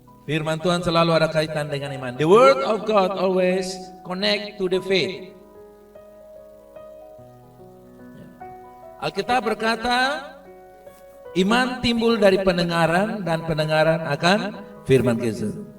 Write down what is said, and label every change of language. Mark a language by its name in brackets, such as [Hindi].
[Indonesian] Firman Tuhan selalu ada kaitan dengan iman. [English] The word of God always connect to the faith. [Indonesian] Alkitab berkata, iman timbul dari pendengaran dan pendengaran akan firman Kristus.